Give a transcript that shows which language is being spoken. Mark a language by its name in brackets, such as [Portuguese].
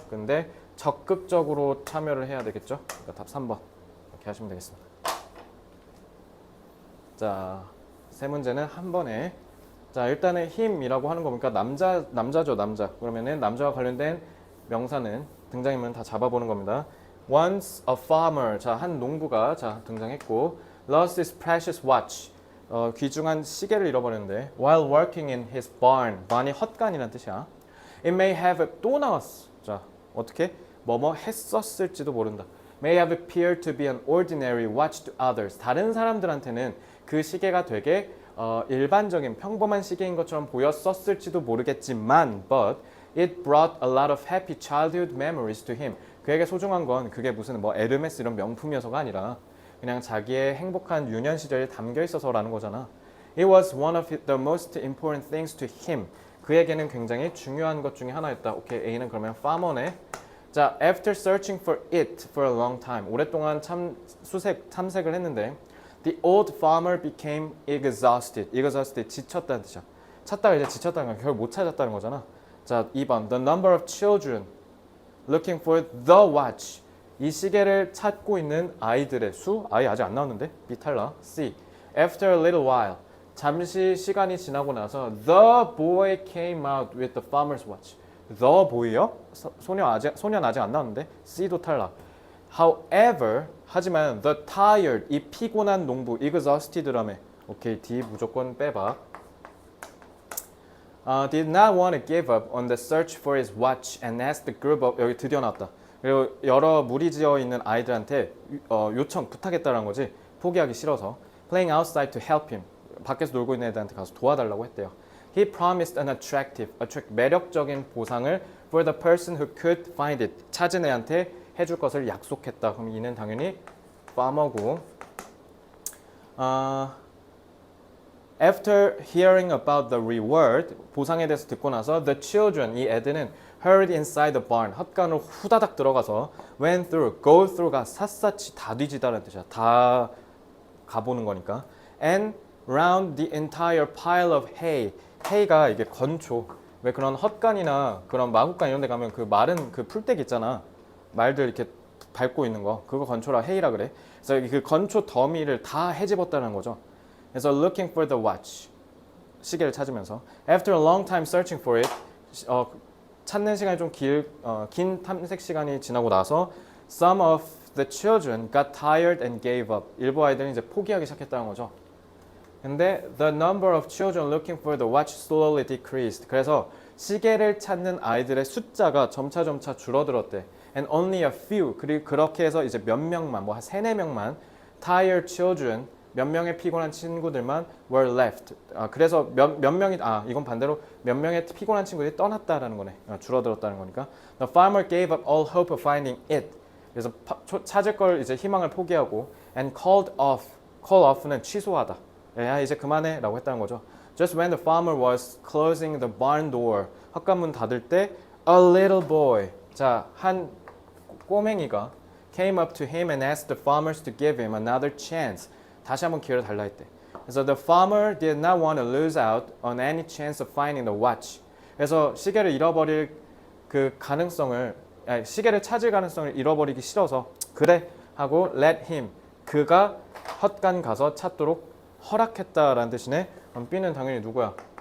[Korean] 근데 적극적으로 참여를 해야 되겠죠. 그러니까 답 3번. 이렇게 하시면 되겠습니다. 자, 세 문제는 한 번에. 자, 일단은 힘이라고 하는 거 보니까 남자죠, 남자. 그러면은 남자와 관련된 명사는 등장인물은 다 잡아보는 겁니다. [English] Once a farmer, [Korean] 자, 한 농부가 등장했고, [English] lost his precious watch, [Korean] 귀중한 시계를 잃어버렸는데, [English] while working in his barn, barn이 [Korean] 헛간이라는 뜻이야. [English] It may have [Korean] 또 나왔어. 자, 어떻게? 뭐뭐 했었을지도 모른다. [English] May have appeared to be an ordinary watch to others. [Korean] 다른 사람들한테는 그 시계가 되게 일반적인 평범한 시계인 것처럼 보였었을지도 모르겠지만 [English] but it brought a lot of happy childhood memories to him. [Korean] 그에게 소중한 건 그게 무슨 뭐 에르메스 이런 명품이어서가 아니라 그냥 자기의 행복한 유년 시절이 담겨 있어서라는 거잖아. [English] It was one of the most important things to him. [Korean] 그에게는 굉장히 중요한 것 중에 하나였다. 오케이, A는 그러면 farmer네. [English] 자, after searching for it for a long time. [Korean] 오랫동안 탐색을 했는데 [English] the old farmer became exhausted. [Korean] exhausted, 지쳤다는 뜻이야. 찾다가 이제 지쳤다는 건 결국 못 찾았다는 거잖아. 자, 2번. [English] The number of children looking for the watch. [Korean] 이 시계를 찾고 있는 아이들의 수? 아직 안 나왔는데? B 탈락. C. [English] After a little while. [Korean] 잠시 시간이 지나고 나서 [English] the boy came out with the farmer's watch. [Korean] The boy요? 소년 아직 안 나왔는데? C도 탈락. However, 하지만 [English] the tired, [Korean] 이 피곤한 농부, exhausted라며. 오케이, D 무조건 빼봐. [English] Did not want to give up on the search for his watch and asked the group of, [Korean] 여기 드디어 나왔다. 그리고 여러 무리지어 있는 아이들한테 부탁했다는 거지. 포기하기 싫어서. [English] Playing outside to help him. [Korean] 밖에서 놀고 있는 애들한테 가서 도와달라고 했대요. [English] He promised an [Korean] 매력적인 보상을 [English] for the person who could find it. [Korean] 찾은 애한테 해줄 것을 약속했다. 그럼 이는 당연히 farmer고. [English] After hearing about the reward, [Korean] 보상에 대해서 듣고 나서 [English] the children, [Korean] 이 애들은 [English] hurried inside the barn, [Korean] 헛간으로 후다닥 들어가서 [English] went through, go through [Korean] 가 샅샅이 다 뒤지다라는 뜻이야. 다 가보는 거니까. [English] And round the entire pile of hay, hay가 [Korean] 이게 건초. 왜 그런 헛간이나 그런 마구간 이런 데 가면 그 마른 그 풀떼기 있잖아. 말들 이렇게 밟고 있는 거. 그거 건초라 hay라 그래. 그래서 그 건초 더미를 다 헤집었다는 거죠. [English] 그래서 looking for the watch, [Korean] 시계를 찾으면서 [English] after a long time searching for it, [Korean] 찾는 시간이 좀 긴 탐색 시간이 지나고 나서 [English] some of the children got tired and gave up. [Korean] 일부 아이들은 이제 포기하기 시작했다는 거죠. [English] 근데 the number of children looking for the watch slowly decreased. [Korean] 그래서 시계를 찾는 아이들의 숫자가 점차 줄어들었대. [English] And only a few, [Korean] 그리고 그렇게 해서 이제 몇 명만, 뭐 한 3-4명만 [English] tired children, [Korean] 몇 명의 피곤한 친구들만 [English] were left. [Korean] 그래서 몇 명이 이건 반대로 몇 명의 피곤한 친구들이 떠났다라는 거네. 줄어들었다는 거니까. [English] The farmer gave up all hope of finding it. [Korean] 그래서 찾을 걸 이제 희망을 포기하고 [English] and call off [Korean] 는 취소하다. 야 이제 그만해라고 했다는 거죠. [English] Just when the farmer was closing the barn door, [Korean] 헛간문 닫을 때 [English] a little boy, [Korean] 자 한 꼬맹이가 [English] came up to him and asked the farmers to give him another chance. [Korean] 다시 한번 기회를 달라 했대. [English] 그래서 the farmer did not want to lose out on any chance of finding the watch. [Korean] 그래서 시계를 잃어버릴 그 가능성을, 시계를 찾을 가능성을 잃어버리기 싫어서 그래 하고 [English] let him, [Korean] 그가 헛간 가서 찾도록 허락했다라는 뜻이네. 그럼 B는 당연히 누구야?